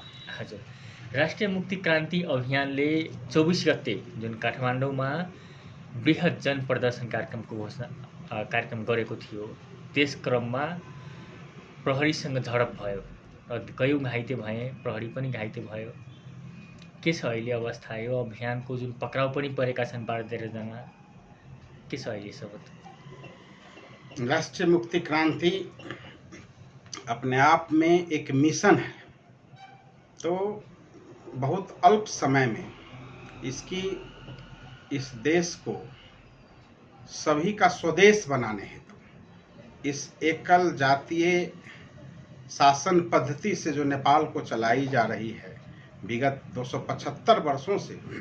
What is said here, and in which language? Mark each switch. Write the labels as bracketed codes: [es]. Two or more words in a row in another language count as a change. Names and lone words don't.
[ne] हजुर, राष्ट्रिय मुक्ति क्रान्ति अभियानले 24 गते जुन काठमाडौँमा बृहत जन प्रदर्शन कार्यक्रम गरेको थियो, त्यस क्रममा प्रहरीसँग झडप भयो र कयौँ घाइते भए, प्रहरी पनि घाइते भयो। के छ अहिले अवस्था? यो अभियानको जुन पक्राउ पनि परेका छन् 12-13 जना, के छ अहिले सब? [hi] राष्ट्रीय मुक्ति क्रांति अपने आप में एक मिशन है, तो बहुत अल्प समय में इस देश को सभी का स्वदेश बनाने हेतु इस एकल जातीय शासन पद्धति से जो नेपाल को चलाई जा रही है विगत 275 वर्षों से,